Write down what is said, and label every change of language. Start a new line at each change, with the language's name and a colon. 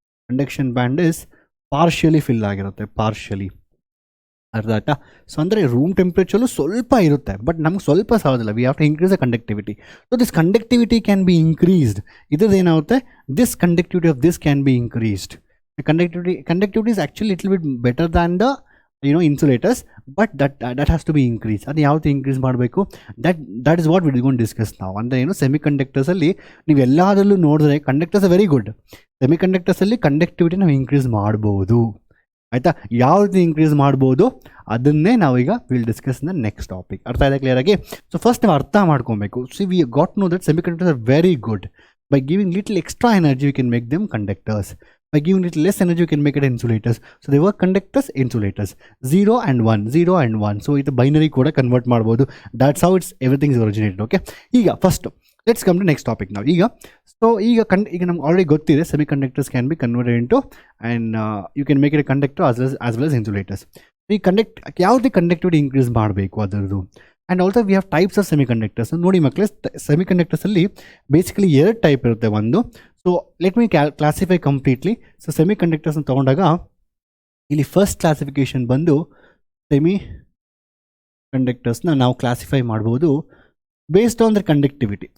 Kannada: Conduction band
English: is partially
Kannada: fill ಆಗಿರುತ್ತೆ, partially. ಅರ್ಥ ಆಯ್ತಾ? ಸೊ ಅಂದರೆ ರೂಮ್ ಟೆಂಪ್ರೇಚರ್ಲು ಸ್ವಲ್ಪ ಇರುತ್ತೆ, ಬಟ್ ನಮ್ಗೆ ಸ್ವಲ್ಪ ಸಾಗೋದಿಲ್ಲ.
English: We have to increase the conductivity. So this conductivity can be increased.
Kannada: ಇದ್ರದ್ದು ಏನಾಗುತ್ತೆ,
English: This conductivity of this can be increased. Conductivity is actually little bit better than the insulators, but that has to be increased.
Kannada: ಅದು ಯಾವತ್ತು increase ಮಾಡಬೇಕು,
English: that is what we are going to discuss now.
Kannada: ಅಂದರೆ ಏನು, semiconductors ಅಲ್ಲಿ ನೀವು ಎಲ್ಲದರಲ್ಲೂ ನೋಡಿದ್ರೆ conductors very good. Semiconductors ಅಲ್ಲಿ ಕಂಡಕ್ಟಿವಿಟಿ ನಾವು ಇನ್ಕ್ರೀಸ್ ಮಾಡ್ಬೋದು, ಆಯಿತಾ. ಯಾವ ರೀತಿ ಇನ್ಕ್ರೀಸ್ ಮಾಡ್ಬೋದು ಅದನ್ನೇ ನಾವೀಗ
English: Will discuss the next topic.
Kannada: ಅರ್ಥ ಆಯ್ತಾ ಕ್ಲಿಯರಾಗಿ?
English: so first
Kannada: ನಾವು ಅರ್ಥ ಮಾಡ್ಕೊಬೇಕು.
English: See we got know that semiconductors are very good. By giving little extra energy we can make them conductors. By giving it less energy, you can make it insulators. So they were conductors, insulators. 0 and 1, 0 and 1. So it's a binary code convert
Kannada: ಮಾಡ್ಬೋದು.
English: That's how it's everything is originated. Okay.
Kannada: ಈಗ
English: first let's come to next topic now.
Kannada: ಈಗ ನಮ್ಗೆ already ಗೊತ್ತಿದೆ
English: semiconductors can be converted into and you can make it a conductor as well as insulators.
Kannada: ಈ ಯಾವುದೇ conductivity increase ಮಾಡಬೇಕು ಅದರದ್ದು.
English: And also we have types of semiconductors.
Kannada: ನೋಡಿ ಮಕ್ಕಳೇ, ಸೆಮಿಕಂಡಕ್ಟರ್ಸಲ್ಲಿ basically 2 type ಇರುತ್ತೆ. ಒಂದು,
English: So let me classify completely.
Kannada: So ಸೆಮಿಕಂಡಕ್ಟರ್ಸ್ನ ತೊಗೊಂಡಾಗ ಇಲ್ಲಿ ಫಸ್ಟ್ ಕ್ಲಾಸಿಫಿಕೇಶನ್ ಬಂದು ಸೆಮಿ ಕಂಡಕ್ಟರ್ಸ್ನ ನಾವು ಕ್ಲಾಸಿಫೈ ಮಾಡ್ಬೋದು
English: Based on the conductivity.